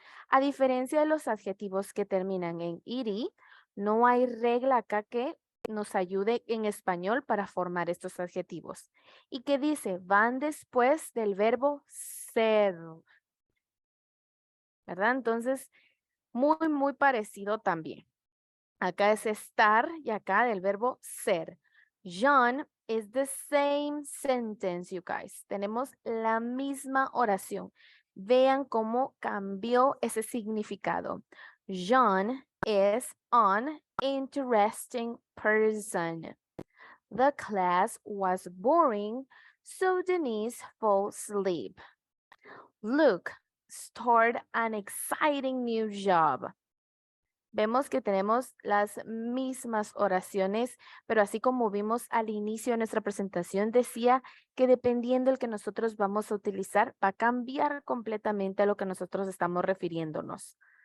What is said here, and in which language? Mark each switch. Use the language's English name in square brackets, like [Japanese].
[Spanish] A diferencia de los adjetivos que terminan en ed, no hay regla acá que nos ayude en español para formar estos adjetivos. ¿Y qué dice? Van después del verbo ser, ¿verdad? Entonces, muy parecido también. Acá es estar y acá del verbo ser. [English] John is the same sentence, you guys. [Spanish] Tenemos la misma oración. Vean cómo cambió ese significado. [English] John is an interesting person. The class was boring, so Denise fell asleep. Luke started an exciting new job. [Spanish] Vemos que tenemos las mismas oraciones, pero así como vimos al inicio de nuestra presentación, decía que dependiendo del que nosotros vamos a utilizar, va a cambiar completamente a lo que nosotros estamos refiriéndonos.